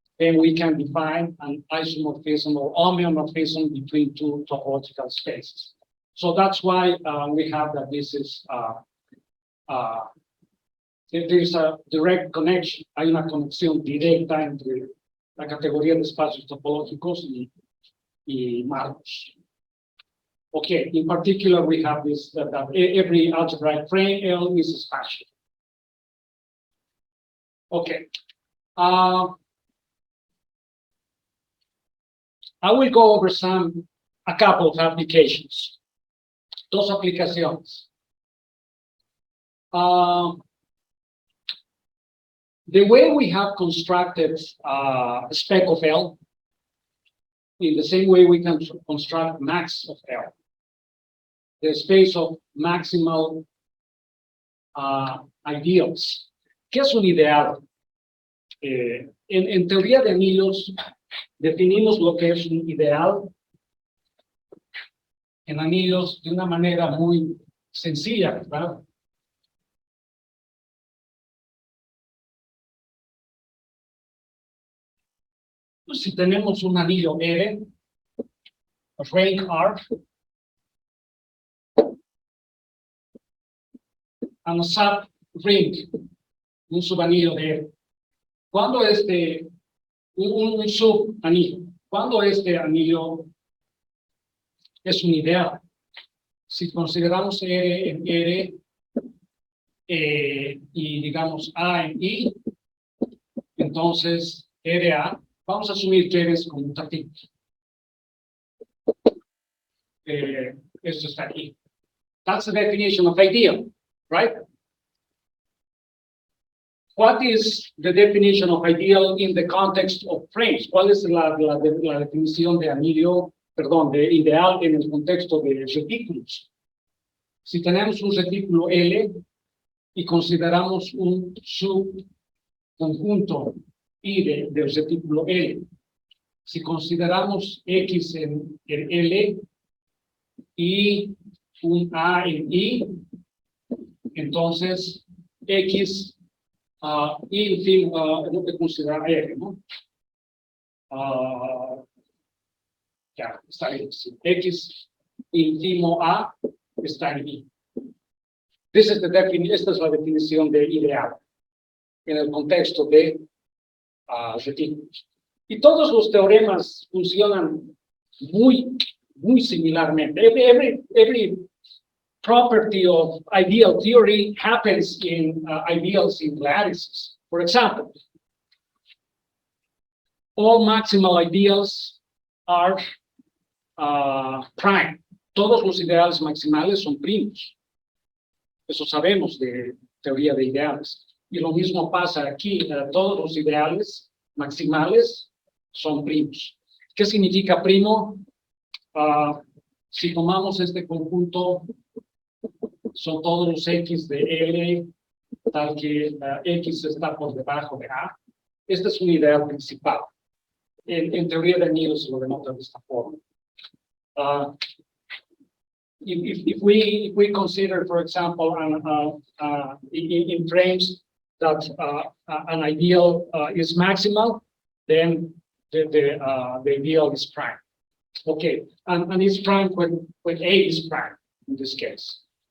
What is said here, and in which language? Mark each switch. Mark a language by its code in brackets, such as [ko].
[en] Then we can define an isomorphism or homeomorphism between two topological spaces. So that's why we have that this is there is a direct connection. [es] Hay una conexión directa entre la categoría de espacios topológicos y marcos. [en] Okay, in particular, we have this that every algebraic frame L is spatial. Okay. I will go over a couple of applications. [es] Dos aplicaciones. [en] The way we have constructed a spec of L, in the same way we can construct max of L, the space of maximal ideals. [es] ¿Qué es un ideal? En teoría de anillos, definimos lo que es un ideal en anillos de una manera muy sencilla, ¿verdad? Pues si tenemos un anillo R, a ring R, and a sub-ring, un subanillo de R. Cuando un subanillo, cuando este anillo es un ideal. Si consideramos R en R y digamos A en I, entonces RA, vamos a asumir que R es conmutativo. Esto está aquí. [en] That's the definition of ideal, right? What is the definition of ideal in the context of frames? [es] ¿Cuál es la definición de Ramiro, perdón, de ideal en el contexto de retículos? Si tenemos un retículo L y consideramos un subconjunto I del retículo L, si consideramos X en L y un A en I, entonces X y en fin, lo que considera R, ¿no? Ya, está bien. Sí. X ínfimo A está en I. Esta es la definición de ideal en el contexto de retículos. Y todos los teoremas funcionan muy similarmente. [en] Every property of ideal theory happens in ideals in lattices. For example, all maximal ideals are prime. [es] Todos los ideales maximales son primos. Eso sabemos de teoría de ideales. Y lo mismo pasa aquí. Todos los ideales maximales son primos. ¿Qué significa primo? Si tomamos este conjunto, son todos los X de L, tal que X está por debajo de A. Este es un ideal principal. En teoría de Niels se lo denota de esta forma. [en] If we consider, for example, in frames that an ideal is maximal, then the ideal is prime. Okay, and it's prime when A is prime in this case.